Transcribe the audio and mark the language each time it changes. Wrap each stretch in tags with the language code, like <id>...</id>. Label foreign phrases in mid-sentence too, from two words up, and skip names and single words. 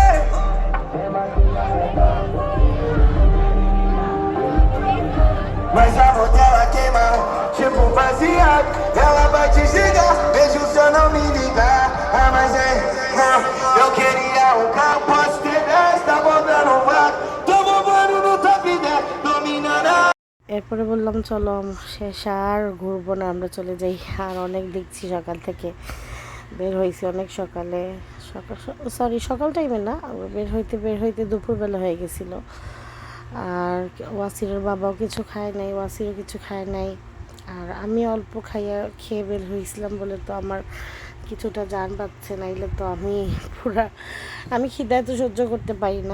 <pt>Mas a mão dela queima, tipo baseado. Ela vai te xingar, vejo se eu não me ligar. Ah, mas eu queria um carro, posso ter 10, tá botando um vaco. Tô bombando no top 10, dominando a...</pt> <bn>এরপরে বললাম চলো শেষ আর ঘুরবো না, আমরা চলে যাই। আর অনেক দেখছি সকাল থেকে, বের হয়েছি অনেক সকালে, সকাল টাইমে না, বের হইতে দুপুরবেলা হয়ে গেছিলো। আর ওয়াসিরের বাবাও কিছু খায় নাই, ওয়াসিরও কিছু খায় নাই, আর আমি অল্প খেয়ে বের হয়েছিলাম বলে তো আমার কিছুটা জান পাচ্ছে, নাইলে তো আমি খিদায় তো সহ্য করতে পারি না।</bn>